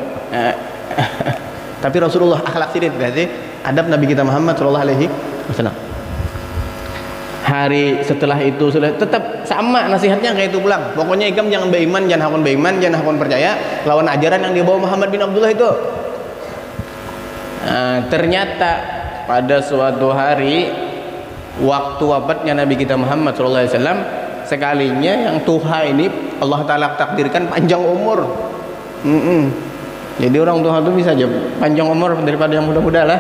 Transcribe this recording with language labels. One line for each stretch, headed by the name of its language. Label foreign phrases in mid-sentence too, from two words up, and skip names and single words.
Indonesian: Tapi Rasulullah akhlak sidin, berarti adab Nabi kita Muhammad SAW.
Banjar: Hari setelah itu sudah tetap sama nasihatnya kayak itu pulang. Pokoknya ikam jangan beriman, jangan hakun percaya lawan ajaran yang dibawa Muhammad bin Abdullah itu.
Indonesian: Ternyata pada suatu hari waktu wafatnya Nabi kita Muhammad SAW, sekalinya yang tuha ini Allah Ta'ala takdirkan panjang umur. Jadi orang tua itu bisa aja panjang umur daripada yang muda-muda lah.